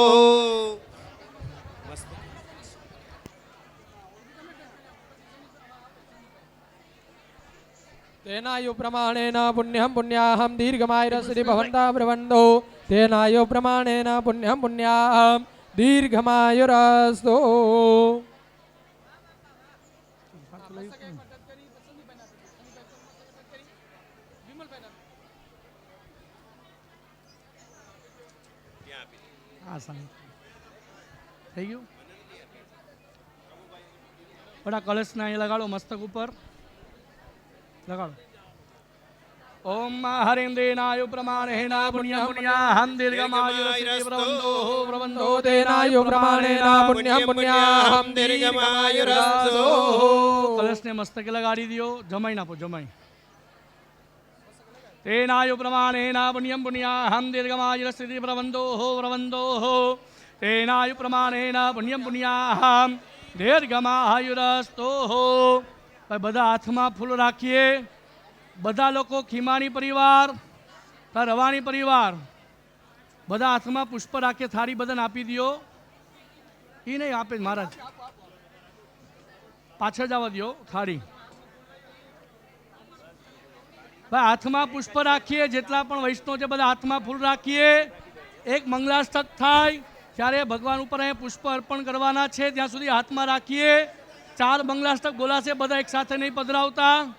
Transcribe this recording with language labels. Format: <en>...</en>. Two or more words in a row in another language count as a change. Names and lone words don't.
<sa>तेनायु प्रमाणेन पुण्यं पुण्याहं दीर्घमायुरस्ते भवन्तः प्रवन्दो तेनायु प्रमाणेन पुण्यं पुण्याहं दीर्घमायुरस्तु</sa> <gu>હા સાહેબ થઈ ગયું બડા કળશના અહીં લગાડો મસ્તક ઉપર લગાડો</gu> <sa>ઓમ હરિન્દ્રેનાયુ પ્રમાણેના પુણ્યં પુણ્યાહં દીર્ઘમાયુરસ્તો પ્રવંદો तेनायु प्रमाणेन पुण्यं पुण्याहं दीर्घमायुरस्तु</sa> <gu>કળશને મસ્તકે લગાડી દો જમાઈ નાખો જમાઈ</gu> <sa>तेनायु प्रमाणेन पुण्यं पुण्याहं दीर्घमायुरस्ति प्रवन्दो तेनायु प्रमाणेन पुण्यं पुण्याहं दीर्घमायुरस्तो</sa> <gu>બધા હાથમાં ફૂલ રાખીએ બધા લોકો ખીમાણી પરિવાર રવાણી પરિવાર બધા હાથમાં પુષ્પ રાખીએ થાળી બધાને આપી દો એ નહીં આપે મહારાજ પાછળ જવા દો થાળી ભાઈ હાથમાં પુષ્પ રાખીએ જેટલા પણ વૈષ્ણવ છે બધા હાથમાં ફૂલ રાખીએ એક મંગલાષ્ટક થાય ત્યારે ભગવાન ઉપર અહીં પુષ્પ અર્પણ કરવાના છે ત્યાં સુધી હાથમાં રાખીએ 4 મંગલાષ્ટક બોલાશે બધા એક સાથે નહીં પધરાવતા</gu>